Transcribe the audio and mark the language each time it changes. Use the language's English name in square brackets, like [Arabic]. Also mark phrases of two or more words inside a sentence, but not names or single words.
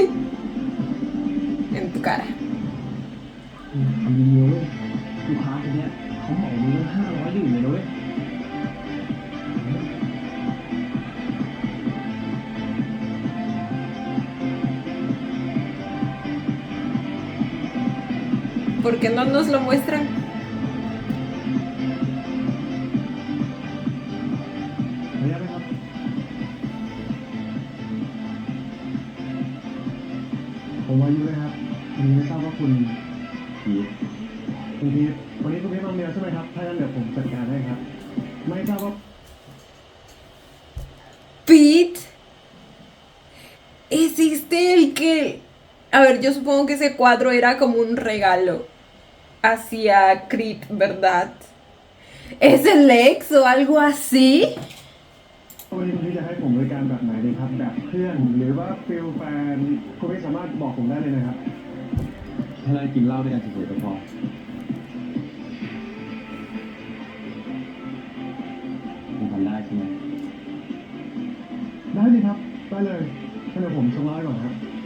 [Spanish] En tu cara. [Thai] ทำดีเว้ยลูกค้าคนเนี้ยเขาเหมามือตั้ง500ดื่มเลยนะเว้ย [Spanish] ¿Por qué no nos lo muestran? [Thai] ขออนุญาตไหมครับ ผมวายุนะครับวันนี้ไม่ทราบว่าคุณพีทคุณพีทวันนี้คุณพีทมาเมียใช่ไหมครับ ถ้างั้นเดี๋ยวผมจัดการให้ครับ ไม่ทราบว่า [Spanish] Pete. ¿Existe el que... A ver, yo supongo que ese cuadro era como un regalo hacia Creed, ¿verdad? ¿Es el ex o algo así? [Thai] วันนี้คุณพีทจะให้ผมบริการแบบไหนดีครับ แบบเพื่อนหรือว่าฟิลแฟนคุณพีทสามารถบอกผมได้เลยนะครับ ถ้าได้กินเหล้าด้วยกันเฉยๆก็พอคุณทำได้ใช่ไหมได้สิครับ ได้เลยงั้นเดี๋ยวผมชงเหล้าให้ก่อนครับ